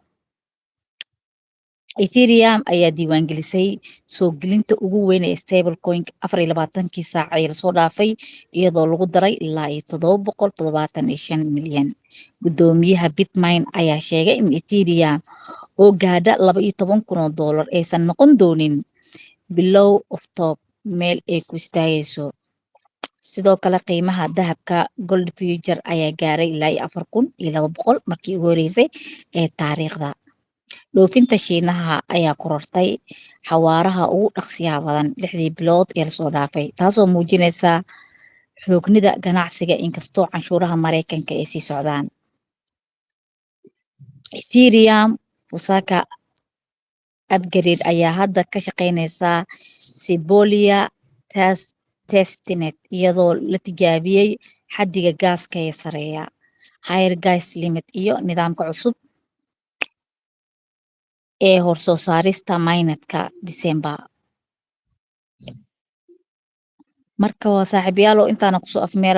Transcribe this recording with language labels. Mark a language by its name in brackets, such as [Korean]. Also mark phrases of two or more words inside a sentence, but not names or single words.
[Somali] Ethereum ayaa diiwaangelisay soo gelinta ugu weyn ee stablecoin 24 saac ee la soo dhaafay iyadoo lagu daray ilaa iyo 775 milyan gudoomiyaha Bitmain ayaa sheegay in Ethereum oo gaadha $12,000 aysan noqon doonin below [English] of top [Somali] meel ay ku istaagayso sidoo kale qiimaha dahabka [English] gold future [Somali] ayaa gaaray ilaa iyo 4,200 markii ugu horeysay ee taariikhda dhoofinta Shiinaha ayaa korortay xawaaraha ugu dhaqsiyaha badan 6 bilood ee la soo dhaafay taasoo muujinaysa xoognida ganacsiga inkastoo canshuuraha Mareykanka ay sii socdaan Ethereum Fusaka upgrade ayaa hadda ka shaqeynaysa Sybolia testnet iyadoo la tijaabiyay xaddiga gaaska ee sareeya [English] higher gas limit [Somali] iyo nidaamka cusub ee hor soo saarista mainnetka December marka waa saaxiibayaal intaana kusoo afmeera